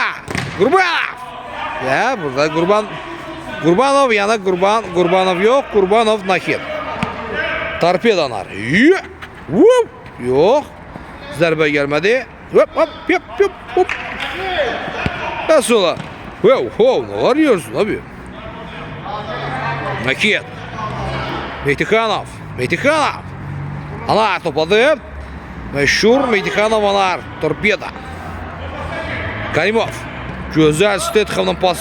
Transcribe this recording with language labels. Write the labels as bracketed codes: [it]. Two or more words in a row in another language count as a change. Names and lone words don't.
[az] Qurbanov. Ya burada Qurbanov yana Qurbanov yox. Qurbanov Nakit. Torpedalar. Yox. Zərbə gəlmədi. Hop. Və sola. [tr] Ne arıyorsun abi? Nakit. Mehdikanov. Anar topladı. Meşhur Mehdikanov anar. Torpeda. Karimov. Güzel Stetham'dan pas.